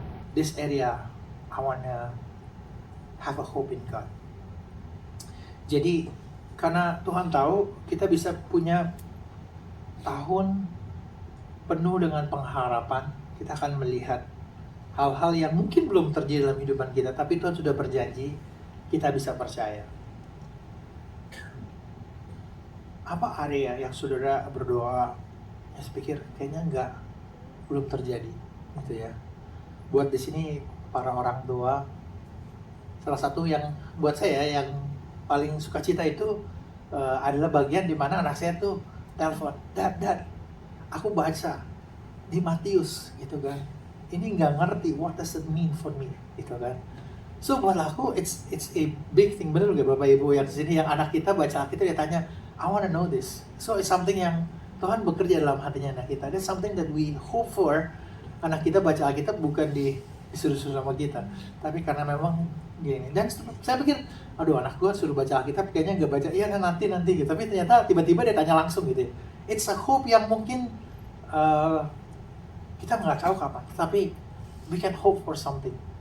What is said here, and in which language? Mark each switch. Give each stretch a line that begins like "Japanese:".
English: This area, I wanna have a hope in God.
Indonesian: Jadi, karena Tuhan tahu kita bisa punya tahun penuh dengan pengharapan, kita akan melihat hal-hal yang mungkin belum terjadi dalam kehidupan kita, tapi Tuhan sudah berjanji, kita bisa percaya. Apa area yang saudara berdoa, ya pikir kayaknya belum terjadi, gitu ya. Buat di sini para orang tua, salah satu yang buat saya yang paling sukacita itu adalah bagian di mana anak saya tuh telepon, Dad, aku baca di Matius, gitu kan. Ini nggak ngerti,
English: what does it mean for me,
Indonesian: gitu kan. So buat aku,
English: it's a big thing,
Indonesian: bener gak Bapak Ibu yang di sini, yang anak kita baca kita, dia tanya,
English: I wanna know this. So it's something
Indonesian: yang Tuhan bekerja dalam hatinya anak kita.
English: That's something that we hope for.
Indonesian: Anak kita baca Alkitab bukan disuruh-suruh sama kita, tapi karena memang gini. Dan saya pikir, aduh anak gue suruh baca Alkitab kayaknya nggak baca, iya nanti gitu. Tapi ternyata tiba-tiba dia tanya langsung gitu.
English: It's a hope
Indonesian: yang mungkin kita nggak tahu kapan, tapi
English: we can hope for something.